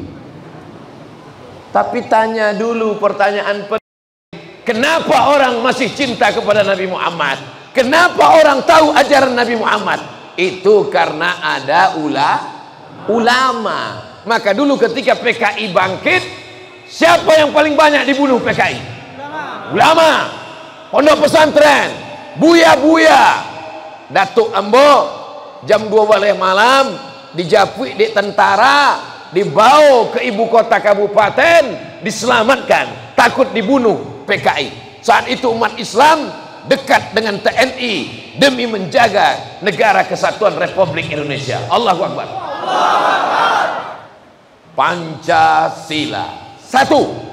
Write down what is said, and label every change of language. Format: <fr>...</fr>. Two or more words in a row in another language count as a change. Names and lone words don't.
<id>Tapi tanya dulu pertanyaan penting, kenapa orang masih cinta kepada Nabi Muhammad? Kenapa orang tahu ajaran Nabi Muhammad? Itu karena ada ulama. Maka dulu ketika PKI bangkit, siapa yang paling banyak dibunuh PKI? Ulama. Pondok pesantren, buya-buya. Datuk Ambo jam 12 malam dijapui di tentara, dibawa ke ibu kota kabupaten, diselamatkan, takut dibunuh PKI. Saat itu umat Islam dekat dengan TNI demi menjaga negara kesatuan Republik Indonesia.</id> <ar>الله أكبر.</ar> <id>Pancasila satu.</id>